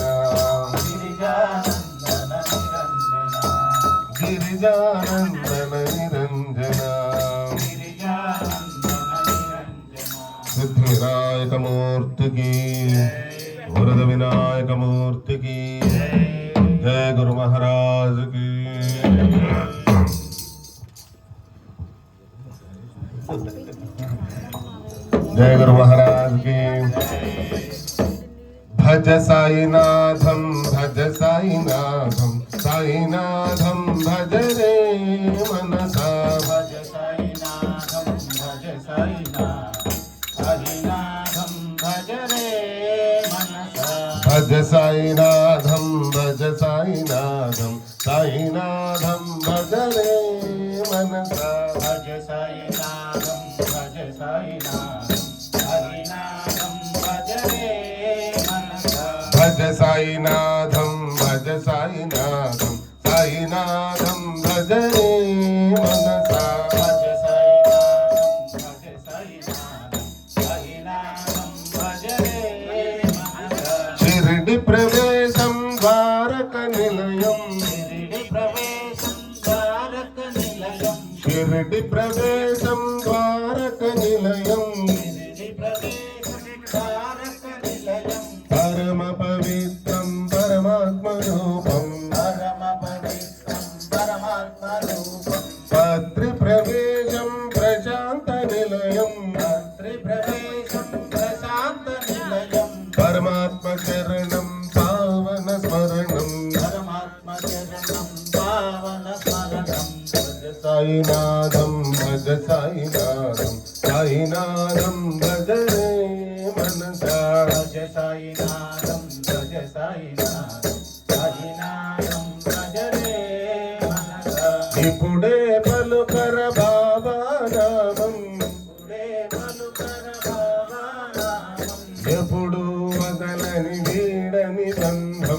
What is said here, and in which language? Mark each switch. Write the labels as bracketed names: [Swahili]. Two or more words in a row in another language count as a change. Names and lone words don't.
[Sanskrit] गिरिजानंदन निरंजन गिरिजानंदन निरंजन गिरिजानंदन निरंजन [Telugu] సిద్ధివినాయక మూర్తికి వరద వినాయక మూర్తికి [Hindi] जय गुरु महाराज की जय गुरु महाराज की [Sanskrit] भज साईनाथम भज साईनाथम साईनाथम भज रे मनसा भज साईनाथं भज साईनाथं साईनाथं भज रे मनसा भज साईनाथम भज साईनाथम साईनाथम भज रे मनसा भज साईनाथं भज साईनाथं साईनाथं भज रे मनसा भज साईनाथम भज साईनाथम साईनाथम भज रे मनसा भज साईनाथं भज साईनाथं साईनाथं भज रे मनसा शिरडि प्रवेशं द्वारक निलयं शिरिडि प्रवेशं द्वारक निलयं शिरडि प्रवेशं द्वारक निलयं शिरिडि प्रवेशं द्वारक निलयं परम पवित्रं परमात्मरूपं परम पवित्रं परमात्म रूपं पत्रि प्रवेशं प्रशान्त निलयं त्रिप्रवेशं प्रशांत निलयं परमात्म चरणं पावन स्मरणं परमात्म चरणं पावन स्मरणं भज साईनाथं भज साईनाथं साईनाथं भज रे मनसा भज साईनाथं भज साईनाथं साईनाथं भज रे मनसा [Telugu] ఇప్పుడే పలుకర బాబా నామం పుడే పలుకర బాబా నామం ఎప్పుడు వదలని వీడని బంధం